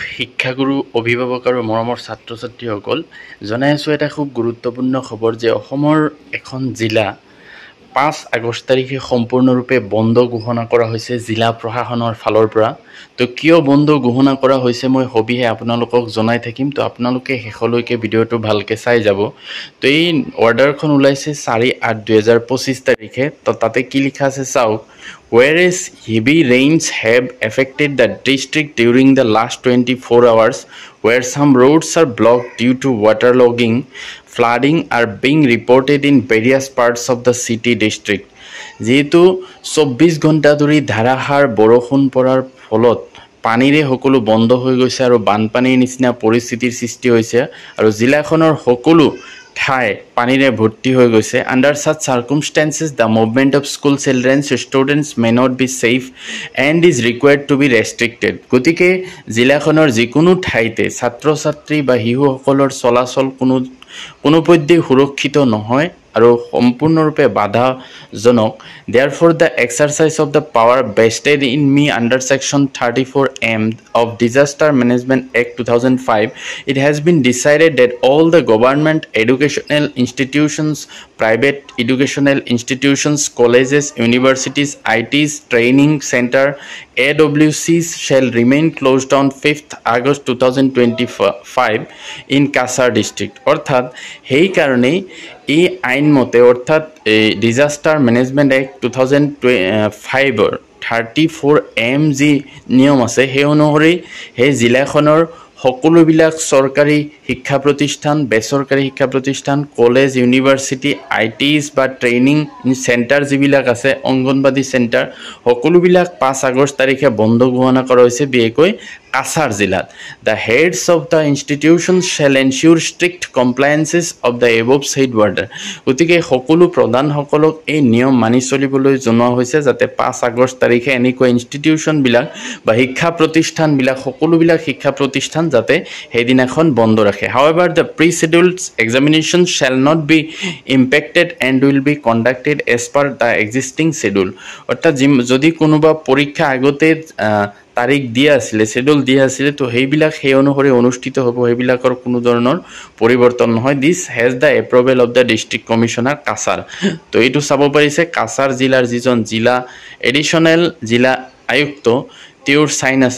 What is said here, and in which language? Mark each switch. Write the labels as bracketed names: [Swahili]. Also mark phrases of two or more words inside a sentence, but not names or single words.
[Assamese] শিক্ষাগুৰু অভিভাৱক আৰু মৰমৰ ছাত্ৰ-ছাত্ৰীসকল জনাই আছোঁ এটা খুব গুৰুত্বপূৰ্ণ খবৰ যে অসমৰ এখন জিলা 5 আগষ্ট তাৰিখে সম্পূৰ্ণৰূপে বন্ধ ঘোষণা কৰা হৈছে জিলা প্ৰশাসনৰ ফালৰ পৰা। তো কিয় বন্ধ ঘোষণা কৰা হৈছে মই সবিহে আপোনালোকক জনাই থাকিম। তো আপোনালোকে শেষলৈকে ভিডিঅ'টো ভালকে চাই যাব। তো এই অৰ্ডাৰখন ওলাইছে 4/8/2025 তাৰিখে। তো তাতে কি লিখা আছে চাওক। [English] Whereas heavy rains have affected the district during the last 24 hours, where some roads are blocked due to waterlogging, flooding are being reported in various parts of the city district. [Assamese] যেহেতু 24 ঘণ্টা ধৰি ধাৰাসাৰ বৰষুণ পৰাৰ ফলত পানীৰে সকলো বন্ধ হৈ গৈছে আৰু বানপানীৰ নিচিনা পৰিস্থিতিৰ সৃষ্টি হৈছে আৰু জিলাখনৰ সকলো ঠাই পানীৰে ভৰ্তি হৈ গৈছে। [English] Under such circumstances, the movement of school children students may not be safe and is required to be restricted. [Assamese] গতিকে জিলাখনৰ যিকোনো ঠাইতে ছাত্ৰ-ছাত্ৰী বা শিশুসকলৰ চলাচল কোনোপধ্যেই সুৰক্ষিত নহয় আৰু সম্পূৰ্ণৰূপে বাধাজনক। [English] Therefore, the exercise of the power vested in me under Section 34M of Disaster Management Act 2005, it has been decided that all the government educational institutions, private educational institutions, colleges, universities, ITs, training center, AWCs shall remain closed on 5th August 2025 in Kasar district. [Assamese] অর্থাৎ সেই কারণেই এই আইন মতে অর্থাৎ ডিজাস্টার ম্যানেজমেন্ট অ্যাক্ট 2005 34M যি নিয়ম আছে সেই অনুসৰি সেই জিলাখনৰ সকলোবিলাক চৰকাৰী শিক্ষা প্ৰতিষ্ঠান, বেচৰকাৰী শিক্ষা প্ৰতিষ্ঠান, কলেজ, ইউনিভাৰ্চিটি, ITs বা [English] training center [Assamese] যিবিলাক আছে, অংগনবাদী চেণ্টাৰ সকলোবিলাক 5 আগষ্ট তাৰিখে বন্ধ ঘোষণা কৰা হৈছে বিশেষকৈ কাছাৰ জিলাত। [English] The heads of the institutions shall ensure strict compliances of the above said order. [Assamese] গতিকে সকলো প্ৰধানসকলক এই নিয়ম মানি চলিবলৈ জনোৱা হৈছে যাতে 5 আগষ্ট তাৰিখে এনেকুৱা ইনষ্টিটিউশ্যনবিলাক বা শিক্ষা প্ৰতিষ্ঠানবিলাক সকলোবিলাক শিক্ষা প্ৰতিষ্ঠান যাতে সেইদিনাখন বন্ধ ৰাখে। [English] However, the pre-scheduled examinations shall not be impacted and will be conducted as per the existing schedule. [Assamese] অৰ্থাৎ যদি কোনোবা পৰীক্ষা আগতে তাৰিখ দিয়া আছিলে, শেডিউল দিয়া আছিলে, তো সেইবিলাক সেই অনুসৰি অনুষ্ঠিত হ'ব, সেইবিলাকৰ কোনো ধৰণৰ পৰিৱৰ্তন নহয়। [English] This has the approval of the District Commissioner Cachar. [Assamese] তো এইটো চাব পাৰিছে কাছাৰ জিলাৰ যিজন এডিশ্যনেল জিলা আয়ুক্ত তেওঁৰ চাইন আছে।